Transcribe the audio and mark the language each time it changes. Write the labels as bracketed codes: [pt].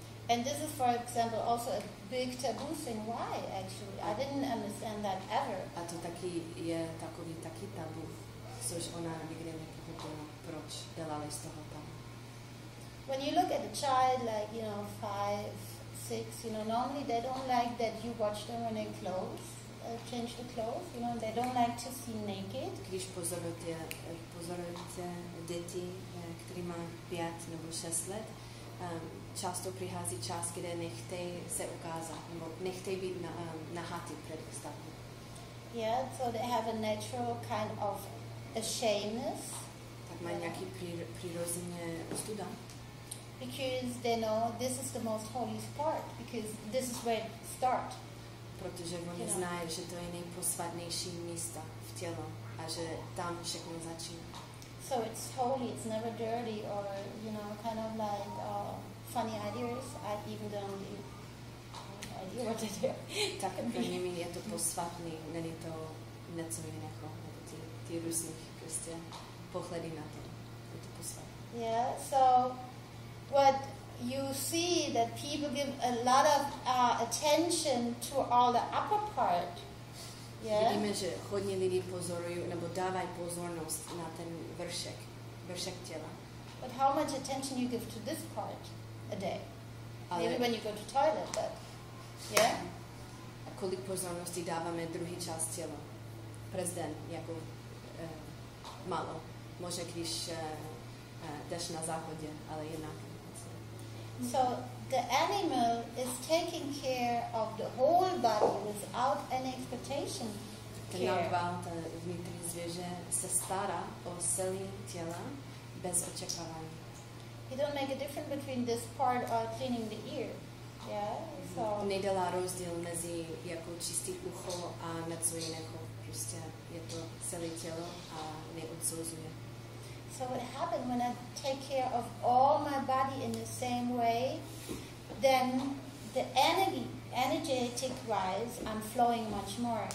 [en] And this is, for example, also a big taboo thing. Why, actually? I didn't understand that ever. [cs] A to taky je takový taky tabu, což ona nikdy nepochopila, proč dělali z toho tabu. [en] When you look at a child like, 5, 6, normally they don't like that you watch them when they change the clothes, they don't like to see naked. [cs] Když pozorujete děti, který má 5 nebo 6 let, často přichází čas, kde nechtějí se ukázat, nebo nechtějí být nahatý před ostatní. [en] Yeah, so they have a natural kind of ashamedness. [cs] Tak mají nějaký přirozeně studa. [en] Because they know this is the most holy spot, because this is where it starts. [cs] Protože oni znají, že to je nejposvátnější místo v těle a že tam všechno začíná. [en] So it's holy, it's never dirty, or kind of like funny ideas. I even don't have idea what to do. [cs] Tak pro nimi je to posvátný, není to něco jiného, nebo ty různých prostě pohledy na to. Je to posvátný. [en] Yeah, so what you see that people give a lot of attention to all the upper part. Yeah. [cs] Vidíme, že hodně lidí pozorují nebo dávají pozornost na ten vršek těla. [en] But how much attention you give to this part a day? [cs] Ale [en] Maybe when you go to toilet, but yeah. [cs] Kolik pozornosti dáváme druhý část těla? Přes den, jako málo. Možná když jdeš na záchodě, ale jinak. [en] So the animal is taking care of the whole body without any expectation. [cs] Ten nadval, ten vnitřní zvěře se stará o celé těla bez očekávání. [en] You don't make a difference between this part or cleaning the ear. Yeah. So [cs] Nedělá rozdíl mezi jako čistý ucho a něco jiného. Prostě je to celé tělo a neodsouzuje. [en] So what happened when I take care of all my body in the same way, then the energetic rise, I'm flowing much more.